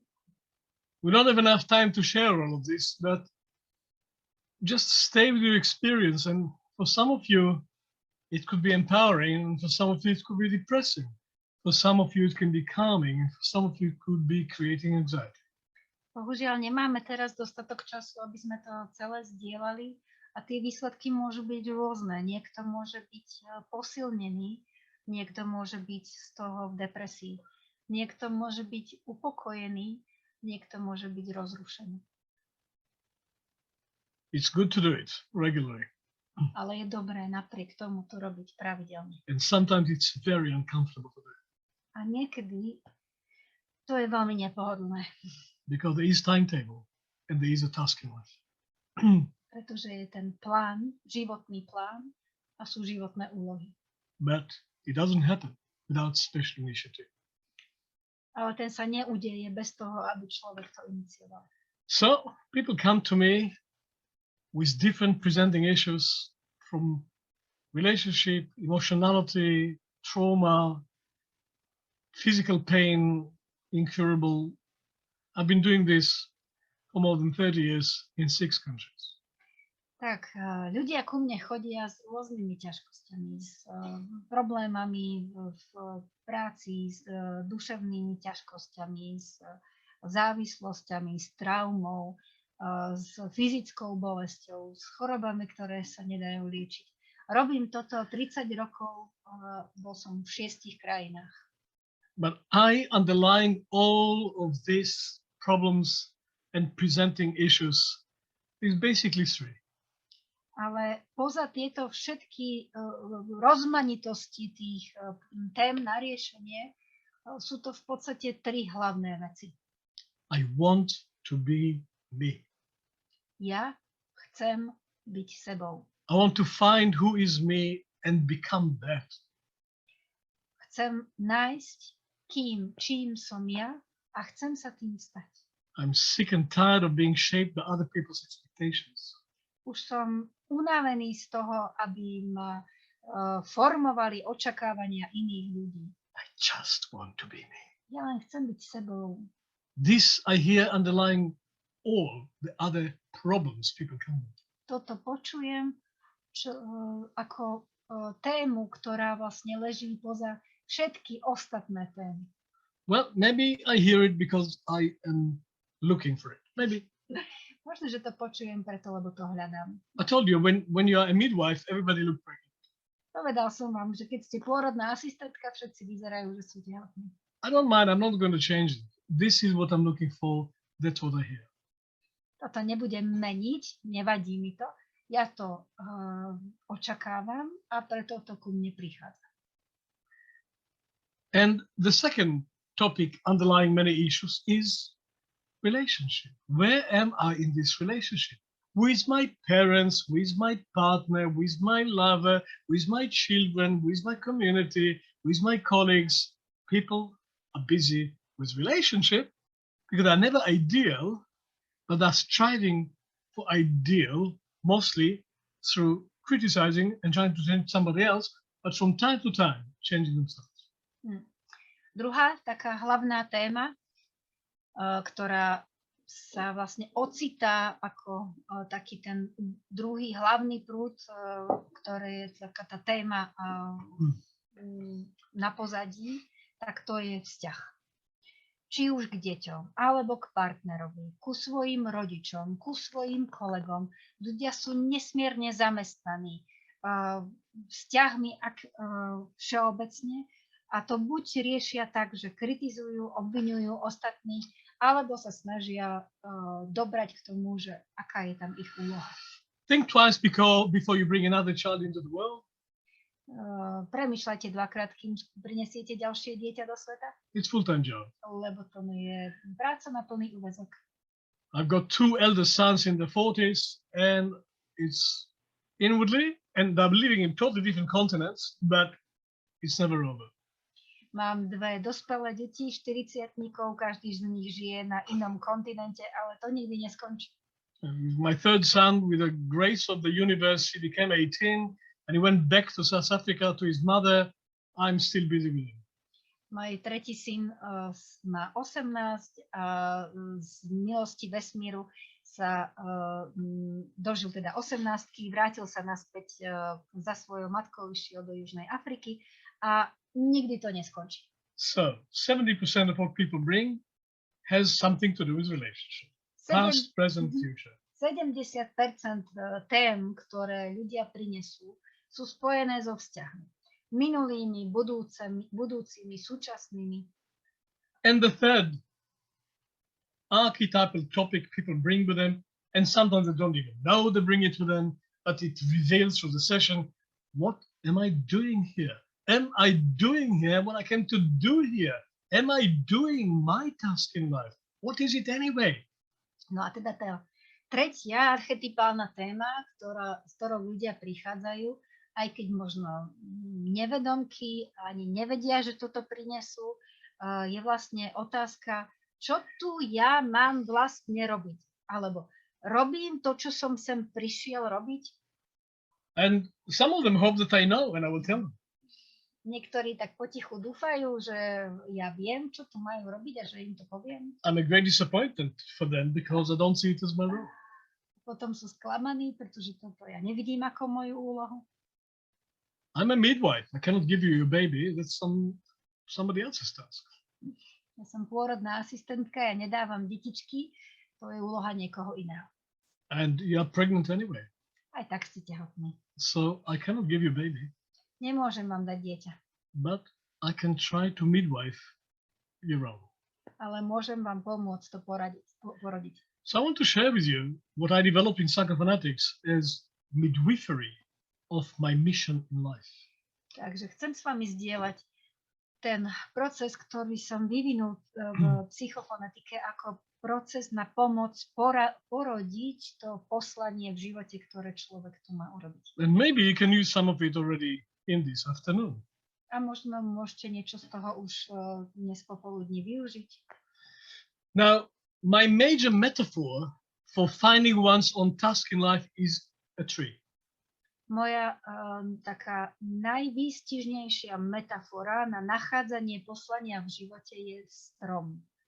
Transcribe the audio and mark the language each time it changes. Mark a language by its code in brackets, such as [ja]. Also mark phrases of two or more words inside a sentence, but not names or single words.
[en] We don't have enough time to share all of this, but just stay with your experience. And for some of you, it could be empowering, and for some of you, it could be depressing. For some of you, it can be calming, and for some of you, it could be creating anxiety. [sk] Bohužiaľ nemáme teraz dostatok času, aby sme to celé zdieľali a tie výsledky môžu byť rôzne. Niekto môže byť posilnený, niekto môže byť z toho v depresii, niekto môže byť upokojený, niekto môže byť rozrušený. [en] It's good to do it regularly. [sk] Ale je dobré napriek tomu to robiť pravidelne. [en] And sometimes it's very uncomfortable to do it. [sk] A niekedy to je veľmi nepohodlné. [en] Because there is timetable and there is a task in life. [sk] Pretože je ten plán, životný plán a sú životné úlohy. [en] But it doesn't happen without special initiative. [sk] Ale ten sa neudeje bez toho, aby človek to inicioval. [en] So people come to me with different presenting issues from relationship, emotionality, trauma, physical pain, incurable. I've been doing this for more than 30 years in 6 countries. [sk] Tak ľudia ku mne chodia s rôznymi ťažkosťami, s problémami v práci, s duševnými ťažkosťami, s závislosťami, s traumou, s fyzickou bolesťou, s chorobami, ktoré sa nedajú liečiť. Robím toto 30 rokov, bol som v 6 krajinách. [en] But I underlying all of these problems and presenting issues is basically 3. [sk] Ale poza tieto všetky rozmanitosti tých tém na riešenie sú to v podstate 3 hlavné veci. [en] I want to be me. [sk] Ja chcem byť sebou. [en] I want to find who is me and become that. [sk] Chcem nájsť, čím som ja a chcem sa tým stať. [en] I'm sick and tired of being shaped by other people's expectations. [sk] Už som unavený z toho, aby ma formovali očakávania iných ľudí. [en] I just want to be me. [sk] Ja len chcem byť sebou. [en] This I hear underlying all the other problems people come with. [sk] Toto počujem ako tému, ktorá vlastne leží poza všetky ostatné témy. [en] Well, maybe I hear it because I am looking for it. Maybe. [sk] Možno, že to počujem preto, lebo to hľadám. [en] I told you, when you are a midwife, everybody look pregnant. [sk] Povedal som vám, že keď ste pôrodná asistentka, všetci vyzerajú, že sú tehotní. [en] I don't mind. I'm not going to change it. This is what I'm looking for. That's what I hear. [sk] Toto nebudem meniť, nevadí mi to. Ja to očakávam a preto to ku mne prichádza. [en] And the second topic underlying many issues is relationship. Where am I in this relationship? With my parents, with my partner, with my lover, with my children, with my community, with my colleagues. People are busy with relationship because they're never ideal, but they're striving for ideal mostly through criticizing and trying to change somebody else, but from time to time changing themselves. [sk] Druhá taká hlavná téma, ktorá sa vlastne ocitá ako taký ten druhý hlavný prúd, ktorý je taká tá téma na pozadí, tak to je vzťah. Či už k deťom, alebo k partnerovi, ku svojim rodičom, ku svojim kolegom. Ľudia sú nesmierne zamestnaní vzťahmi všeobecne a to buď riešia tak, že kritizujú, obviňujú ostatných, alebo sa snažia dobrať k tomu, že aká je tam ich úloha. [en] Think twice before you bring another child into the world. [sk] Premýšľajte dvakrát, kým prinesiete ďalšie dieťa do sveta. [en] It's full-time job. [sk] Lebo to je práca na plný úväzok. [en] I've got 2 elder sons in the 40s, and it's inwardly, and they're living in totally different continents, but it's never over. [sk] Mám 2 dospelé deti, 40-tníkov, každý z nich žije na inom kontinente, ale to nikdy neskončí. [en] My third son, with the grace of the universe, he became 18, and he went back to South Africa to his mother. I'm still busy with him. [sk] Môj tretí syn má 18 a z milosti vesmíru sa dožil teda 18-ky, vrátil sa naspäť za svojou matkou, išiel do Južnej Afriky a nikdy to neskončí. [en] So 70% of what people bring has something to do with relationship. Past, present, future. [sk] 70% tém, ktoré ľudia prinesú, sú spojené so vzťahmi. Minulými, budúcimi, súčasnými. [en] And the third archetypal topic people bring with them, and sometimes they don't even know they bring it with them, but it reveals through the session, what am I doing here? Am I doing here what I came to do here? Am I doing my task in life? What is it anyway? [sk] No a teda tá tretia archetypálna téma, s ktorou ľudia prichádzajú, aj keď možno nevedomky ani nevedia, že toto prinesú, je vlastne otázka, čo tu ja mám vlastne robiť? Alebo robím to, čo som sem prišiel robiť? [en] And some of them hope that I know and I will tell them. [sk] Niektorí tak potichu dúfajú, že ja viem, čo tu majú robiť a že im to poviem. [en] I'm a great disappointment for them because I don't see it as my role. [sk] Potom sú sklamaní, pretože toto ja nevidím ako moju úlohu. [en] I'm a midwife. I cannot give you a baby. That's somebody else's task. [sk] Ja som pôrodná asistentka, ja nedávam detičky, to je úloha niekoho iného. [en] And you are pregnant anyway. [sk] Aj tak ste tehotní. [en] So I cannot give you a baby. [sk] Nemôžem vám dať dieťa. [en] But I can try to midwife your own. [sk] Ale môžem vám pomôcť to porodiť. [en] So I want to share with you what I developed in Psychophonetics as midwifery of my mission in life. [sk] Takže chcem s vami zdieľať ten proces, ktorý som vyvinul v psychofonetike ako proces na pomoc porodiť to poslanie v živote, ktoré človek tu má urobiť. [en] And maybe you can use some of it already in this afternoon. [sk] A možno môžete niečo z toho už dnes popoludní využiť. [en] Now, my major metaphor for finding one's own task in life is a tree. [sk] Moja taká najvýstižnejšia metafora na nachádzanie poslania v živote je strom.